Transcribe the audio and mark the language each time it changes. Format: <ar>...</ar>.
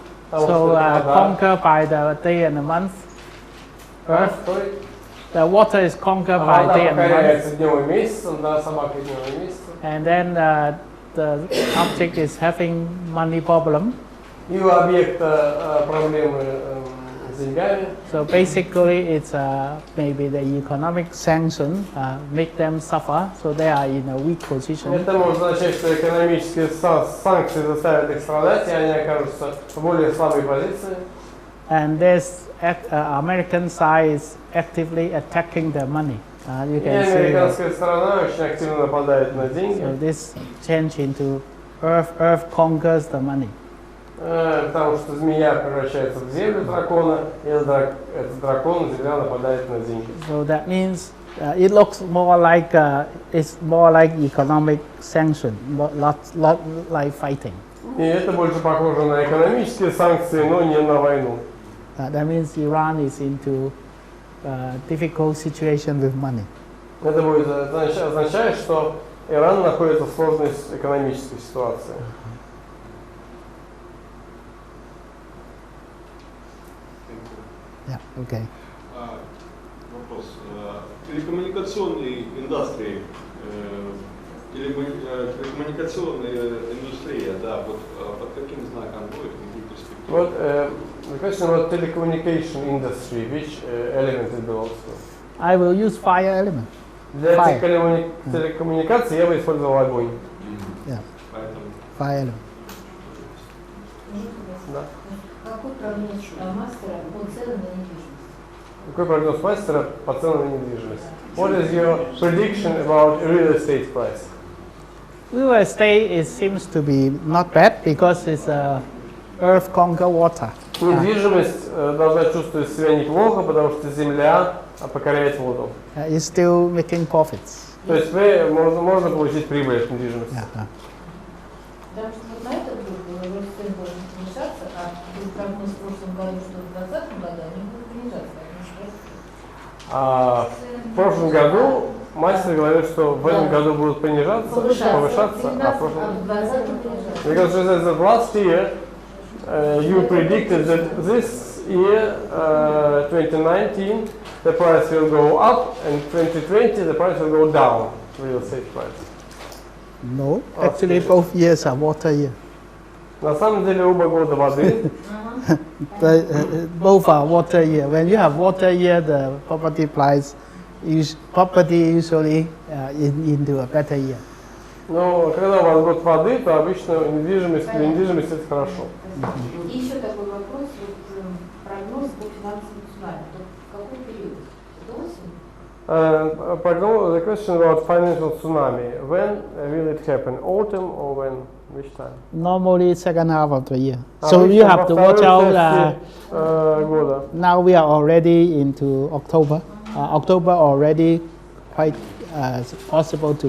<en>So conquered by the day and the month. Earth. The water is conquered by day and the month.</en> <ru>Покоряется днем и месяцем, да, собака днем и месяцем.</ru> <en>And then the object is having money problem.</en> <ru>И у объекта проблемы с деньгами.</ru> <en>So basically, it's maybe the economic sanction make them suffer, so they are in a weak position.</en> <ru>Это может означать, что экономические санкции заставят их страдать, и они окажутся в более слабой позиции.</ru> <en>And this American side is actively attacking the money. You can see.</en> <ru>американская сторона очень активно нападает на деньги.</ru> <en>So this change into earth conquers the money.</en> <ru>Потому что змея превращается в землю дракона, и этот дракон, земля нападает на деньги.</ru> <en>So that means it looks more like it's more like economic sanction, not like fighting.</en> <ru>И это больше похоже на экономические санкции, но не на войну.</ru> <en>That means Iran is into difficult situation with money.</en> <ru>Это будет означает, что Иран находится в сложной экономической ситуации.</ru> <en>Yeah, okay.</en> <ru>Вопрос. Телекоммуникационной индустрии, телекоммуникационная индустрия, да, вот под каким знаком будет, какие перспективы?</ru> <en>Вот, the question about telecommunication industry, which element it belongs to? I will use fire element.</en> <ru>Для</ru> <en>Fire.</en> <ru>телекоммуникации я бы использовал огонь.</ru> <en>Yeah,</en> <ru>Поэтому</ru> <en>fire element.</en> <ru>Да. Какой прогноз мастера по ценам на недвижимость? Какой прогноз мастера по ценам на недвижимость?</ru> <en>What is your prediction about real estate price? Real estate it seems to be not bad because it's earth conquer water.</en> <ru>Недвижимость должна чувствовать себя неплохо, потому что земля покоряет воду.</ru> <en>It's still making profits.</en> <ru>То есть можно получить прибыль от недвижимости.</ru> <en>Yeah.</en> <ru>Потому что вот на этот год рост цен может снижаться, а был прогноз в прошлом году, что в 2020 году они будут понижаться. В прошлом году мастер говорит, что в этом году будут повышаться, а в прошлом</ru> <en>Because that last year you predicted that this year 2019 the price will go up and 2020 the price will go down, real estate price. No, actually both years are water year.</en> <ru>На самом деле оба года воды.</ru> <en>Both are water year. When you have water year, the property price usually into a better year.</en> <ru>Но когда у вас год воды, то обычно недвижимость это хорошо. И еще такой вопрос, вот, прогноз по финансовому цунами. Какой период? Это осень?</ru> <en>The question about financial tsunami. When will it happen? Autumn or when? Which time? Normally second half of the year. So you have to watch out.</en> <ru>Года.</ru> <en>Now we are already into October. October already quite possible to</en>